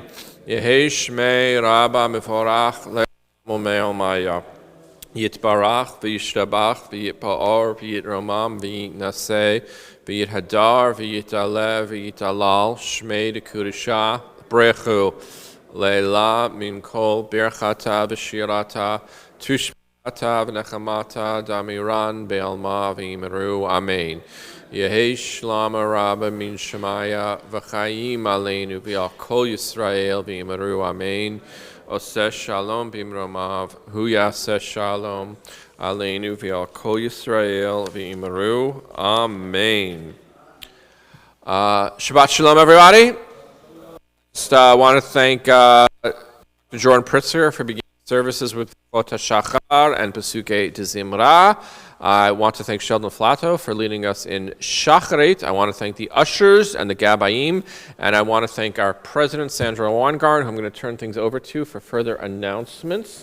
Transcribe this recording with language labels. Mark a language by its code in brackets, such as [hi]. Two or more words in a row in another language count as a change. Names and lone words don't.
[arc] יהא שמה רבא מברך לעלם ולעלמי עלמיא. יתברך, וישתבח, ויתפאר, ויתרומם, ויתנשא, ויתהדר, ויתעלה, ויתהלל, שמה דקודשא, בריכו, לעלא, מן כל, ברכתא, ושירתא, תשבחתא, ונחמתא, דאמירן, בעלמא, ואמרו, אמן. יהא שלמא רבא מן שמיא, וחיים עלינו, ועל כל ישראל, ואמרו, אמן. [he] עושה שלום במרומיו, הוא יעשה שלום, עלינו ועל כל ישראל ואמרו. אמן. שבת שלום, [en] everybody. Just want to thank Jordan Pritzker for beginning services with Chot HaShachar and Pesukei D'Zimra. I want to thank Sheldon Flato for leading us in Shacharit. I want to thank the ushers and the Gabayim. And I want to thank our president, Sandra Weingart, who I'm going to turn things over to for further announcements.